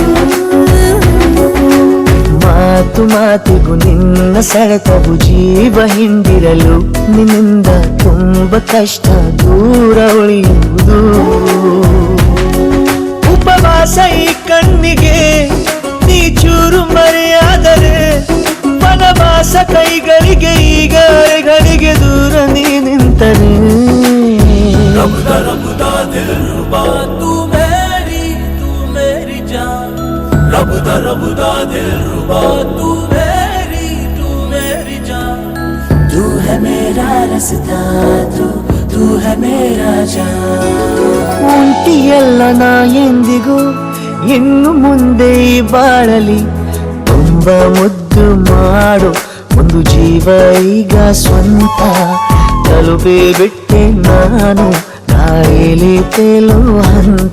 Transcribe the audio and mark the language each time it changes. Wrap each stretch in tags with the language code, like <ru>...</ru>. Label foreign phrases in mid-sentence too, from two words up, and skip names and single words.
<kn>ಮಾತು ಮಾತಿಗೂ ನಿನ್ನ ಸೆಳೆತವು ಜೀವ ಹಿಂದಿರಲು ನಿನ್ನಿಂದ ತುಂಬ ಕಷ್ಟ ದೂರ ಉಳಿಯುವುದು ಉಪವಾಸ ಈ ಕಣ್ಣಿಗೆ ನೀ ಚೂರು ಮರೆಯಾದರೆ ವನವಾಸ ಕೈಗಳಿಗೆ ಈಗಾರೆಗಳಿಗೆ ದೂರ ನೀ ನಿಂತರೆ</kn> <hi>रबदा दिलरुबा तू मेरी जान रबदा दिलरुबा तू मेरी जान तू है मेरा रास्ता तू है मेरा जान</hi> <kn>ಉಂಟಿಯಲ್ಲ ನಾ ಎಂದಿಗೂ ಇನ್ನು ಮುಂದೆ ಈ ಬಾಳಲಿ ತುಂಬ ಮುದ್ದು ಮಾಡು ಒಂದು ಜೀವ ಈಗ ಸ್ವಂತ ತಲುಪಿ ಬಿಟ್ಟೆ ನಾನು ಗಾಳಿಲಿ ತೇಲುವ ಹಂತ</kn>